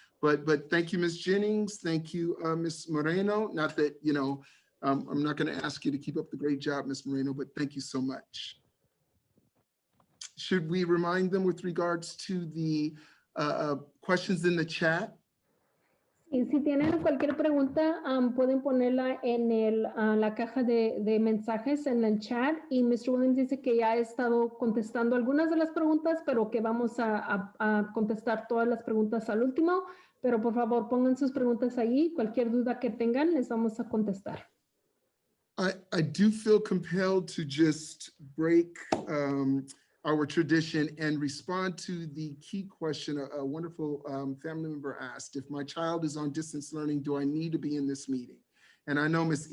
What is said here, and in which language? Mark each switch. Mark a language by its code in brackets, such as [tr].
[en] But thank you, Ms. Jennings. Thank you, Ms. Moreno. Not that, you know, I'm not going to ask you to keep up the great job, Ms. Moreno, but thank you so much. Should we remind them with regards to the questions in the chat? [es] Y si tienen cualquier pregunta, pueden ponerla en la caja de mensajes en el chat. Y Mr. Williams dice que ya ha estado contestando algunas de las preguntas, pero que vamos a contestar todas las preguntas al último. Pero por favor, pongan sus preguntas ahí. Cualquier duda que tengan, les vamos a contestar. [en] I do feel compelled to just break our tradition and respond to the key question a wonderful family member asked. If my child is on distance learning, do I need to be in this meeting? And I know, Ms.